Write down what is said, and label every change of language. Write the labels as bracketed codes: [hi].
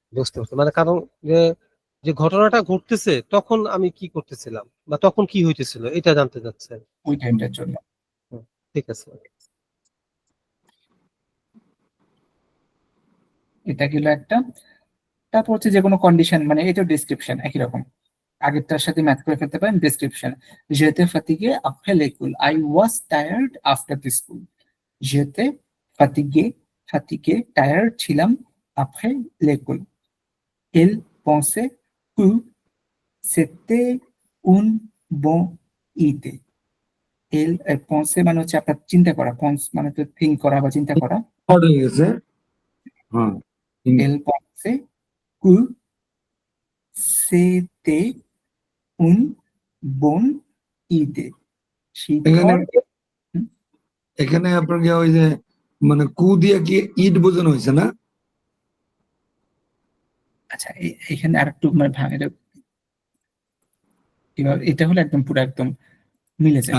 [bn] বুঝতে পারছি, মানে কারণ যে যে ঘটনাটা ঘটতেছে তখন আমি কি করতেছিলাম বা তখন কি হইতেছিল এটা জানতে চাচ্ছে। ওই টাইমটার জন্য। হুম, ঠিক আছে। এটা গেল একটা। তারপর হচ্ছে যে কোনো কন্ডিশন, মানে এটা ডেসক্রিপশন একই রকম। আগেরটার সাথে ম্যাচ করে ফেলতে পারেন ডেসক্রিপশন। [en] যেতে ফাতিগে [fr] après l'école, [en] I was tired after the school. [bn] যেতে ফাতিগে, টায়ার্ড ছিলাম, [fr] après l'école. Elle pensait que c'était une bonne idée. Elle pensait [bn] মানে হচ্ছে আপনার চিন্তা করা, পন্স মানে তো থিঙ্ক করা বা চিন্তা করা। হট হয়ে গেছে। হ্যাঁ, [fr] Elle pensait que c'était une bonne idée. [en] She [bn] এখানে [en] thought, [bn] এখানে আপনার কি ওই যে মানে কু দিয়ে কি ইট বোঝানো হয়েছে না? আচ্ছা এখানে আরেকটু মানে এটা এটা হলো একদম পুরো একদম মিলে যাবে